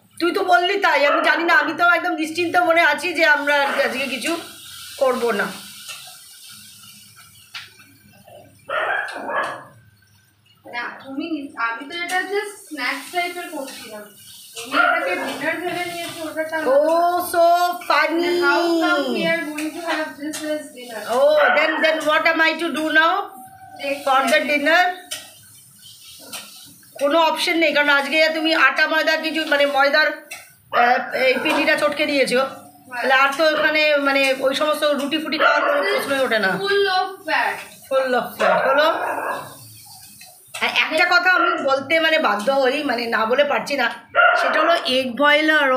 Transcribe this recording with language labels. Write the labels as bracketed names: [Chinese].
[Bangla] তুই তো বললি তাই, আমি জানি না, আমি তো একদম নিশ্চিন্ত মনে আছি যে আমরা আজকে কিছু করব না। না তুমি আমি তো এটা জাস্ট স্ন্যাক্স টাইপের করছিলাম, তুমি এটাকে ডিনার ভেবে নিয়েছো। ওটা [English] ও so funny. how come we are going to have this as dinner? Oh, then what am I to do now for the dinner? [Bangla] কোনো অপশন নেই, কারণ আজকে তুমি আটা ময়দা কিছু মানে ময়দার এই পিঠিটা চটকে দিয়েছো, তাহলে আর তো ওখানে মানে ওই সমস্ত রুটি ফুটি খাওয়ার কোনো প্রশ্নই ওঠে না। [English] full of fat [Bangla] হলো। আর একটা কথা আমি বলতে মানে বাধ্য হই, মানে না বলে পারছি না, সেটা হলো এগ বয়লার।